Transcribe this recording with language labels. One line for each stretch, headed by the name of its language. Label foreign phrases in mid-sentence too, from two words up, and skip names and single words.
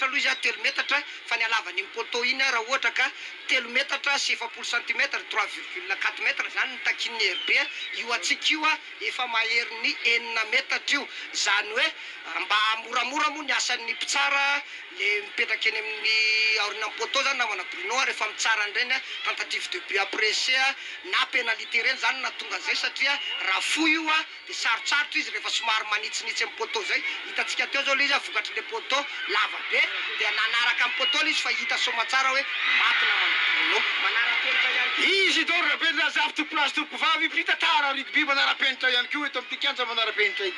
Malagasy: aloha izy 3 metatra fa ny alavany iny poteau iny raha ohatra ka 3 metatra sy
French: 70 centimetre
Malagasy: 3,4 metre zany ny takin'ny herbe io atsika io efa mahery ny 9 metatra io zany hoe mba moramora moa ny asan'ny mpitsara le mipetraka eny amin'ny aorinan poteau zany namana Bruno rehefa mitsara andreny
French: tentative de but apprécié
Malagasy: na pénalité reny zany na tonga zay satria raha fo io dia sarotsarotra izy rehefa somary manitsinitsy amin'ny poteau zay hitantsika teo zao le izy vokatry le poteau lava be dia nanaraka amin'ny poteau le izy fa hita somatsara hoe maty namana Bruno manara-penitra ihany Isidore Razafy tompolasy tompovavy mpitantara rugby manara-penitra ihany koa eto amin'ity kianja manara-penitra ity